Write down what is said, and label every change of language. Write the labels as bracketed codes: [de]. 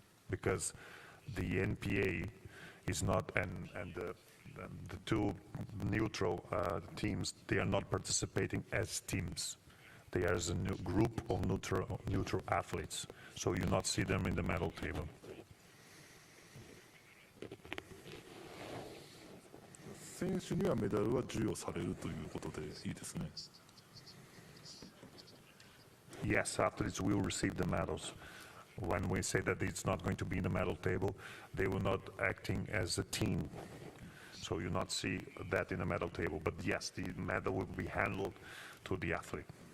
[en] Because the NPA is not, and the 2 neutral teams, they are not participating as teams. They are as a new group of neutral athletes. So you not see them in the medal table. [ja] 選手にはメダルは授与されるということでいいですね。 [en] Yes, athletes will receive the medals. When we say that it's not going to be in the medal table, they will not acting as a team. So you not see that in the medal table. But yes, the medal will be handled to the athlete.